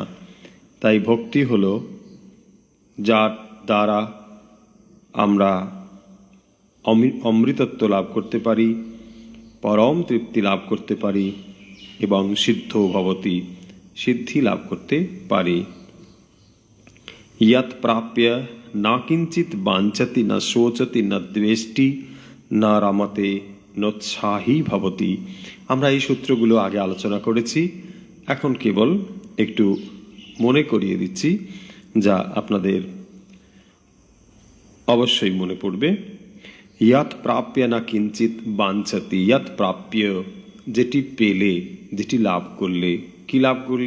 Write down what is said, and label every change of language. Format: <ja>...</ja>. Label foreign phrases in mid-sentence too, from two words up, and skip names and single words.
<bn>তাই ভক্তি হল যার দ্বারা আমরা অমৃতত্ব লাভ করতে পারি, পরম তৃপ্তি লাভ করতে পারি এবং</bn> <sa>সিদ্ধ ভবতি,</sa> <bn>সিদ্ধি লাভ করতে পারি।</bn> <sa>यत् प्राप्य न किंचित वांछति न शोचति न द्वेष्टि न रमते নোৎসাহী ভবতি।</sa> <bn>আমরা এই সূত্রগুলো আগে আলোচনা করেছি, এখন কেবল একটু মনে করিয়ে দিচ্ছি যা আপনাদের অবশ্যই মনে পড়বে।</bn> <sa>ইয়াত প্রাপ্য না কিঞ্চিত বাঞ্ছতি, ইয়াত প্রাপ্য</sa> <bn>যেটি পেলে, যেটি লাভ করলে, কি লাভ করলে?</bn>